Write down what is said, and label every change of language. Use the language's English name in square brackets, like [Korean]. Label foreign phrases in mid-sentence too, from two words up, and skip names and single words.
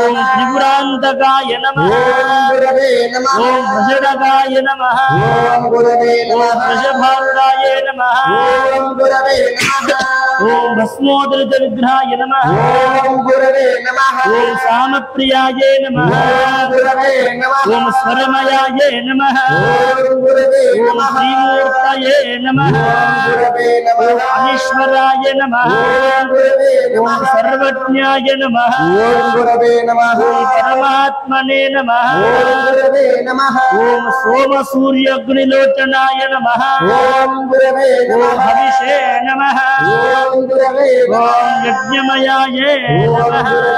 [Sanskrit] ओम त्रिपुरांतकाय नमः ओम गुरवे नमः ओम वृषणकाय नमः ओम गुरवे नमः वृषभारूढाय नमः ओम गुरवे नमः ओम भस्मोदरित विग्रहाय नमः ओम गुरवे नमः ओम सामप्रिय శ్రీప్రియాయే నమః ఓం స్వరమయాయే నమః ఓం శ్రీమూర్తయే నమః ఓం ఈశ్వరాయ నమః ఓం సర్వజ్ఞాయ నమః ఓం పరమాత్మనే నమః ఓం సోమ సూర్యగ్నిలోచనాయ నమః ఓం హవిషే నమః ఓం యజ్ఞమయాయే నమః